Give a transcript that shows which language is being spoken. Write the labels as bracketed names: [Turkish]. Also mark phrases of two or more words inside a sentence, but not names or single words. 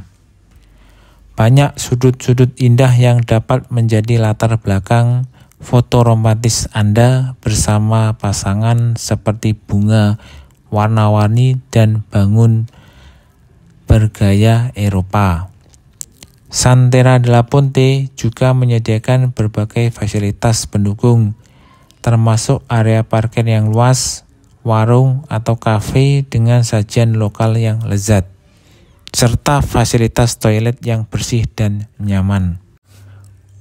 [Indonesian] Banyak sudut-sudut indah yang dapat menjadi latar belakang foto romantis Anda bersama pasangan, seperti bunga warna-warni dan bangun bergaya Eropa. Santera de la Ponte juga menyediakan berbagai fasilitas pendukung, termasuk area parkir yang luas, warung atau kafe dengan sajian lokal yang lezat, serta fasilitas toilet yang bersih dan nyaman.